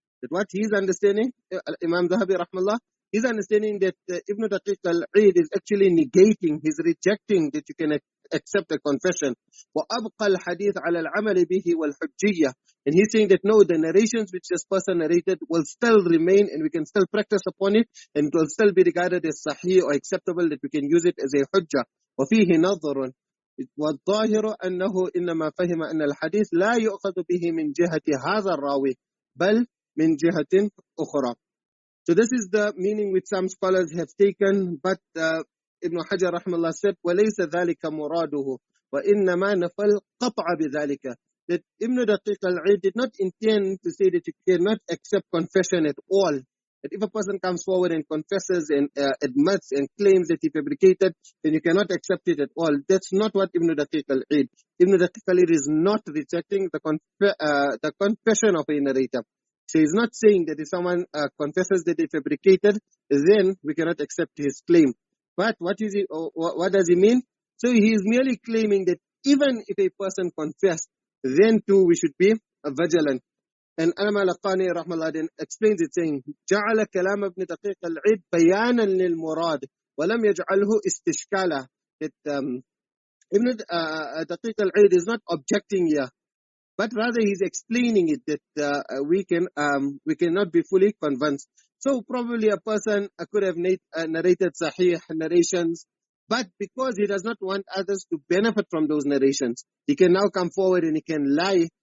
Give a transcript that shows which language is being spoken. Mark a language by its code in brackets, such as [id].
[en] That what he's understanding, Imam Dhahabi rahmallah, he's understanding that Ibn Daqiq al-Eid is actually negating, he's rejecting that you can accept a confession. [ar] وَأَبْقَى الْحَدِيث عَلَى الْعَمَلِ بِهِ وَالْحُجِّيَّةِ. [en] And he's saying that no, the narrations which this person narrated will still remain and we can still practice upon it and it will still be regarded as sahih or acceptable, that we can use it as a hujjah. [ar] وَفِيهِ نَظْرٌ. والظاهر أنه إنما فهم أن الحديث لا يؤخذ به من جهة هذا الراوي بل من جهة أخرى. [en] So this is the meaning which some scholars have taken, but Ibn Hajar rahmallah said [ar] وَلَيْسَ ذَلِكَ مُرَادُهُ وَإِنَّمَا نَفَى الْقَطْعَ بِذَلِكَ. [en] That Ibn Daqiq al-Eid did not intend to say that you cannot accept confession at all. That if a person comes forward and confesses and admits and claims that he fabricated, then you cannot accept it at all. That's not what Ibn Daqiq al-Eid. Ibn Daqiq al-Eid is not rejecting the confession of a narrator. So he's not saying that if someone confesses that he fabricated, then we cannot accept his claim. But what does he mean? So he is merely claiming that even if a person confessed, then too we should be vigilant. And Alama al-Qani rahmallah then explains it saying, [ar] جعل كلام ابن دقيق العيد بيانا للمراد ولم يجعله استشكالا. [en] That Ibn Daqiq al-Eid is not objecting here, but rather he's explaining it that we cannot be fully convinced. So probably a person could have narrated sahih narrations, but because he does not want others to benefit from those narrations, he can now come forward and he can lie.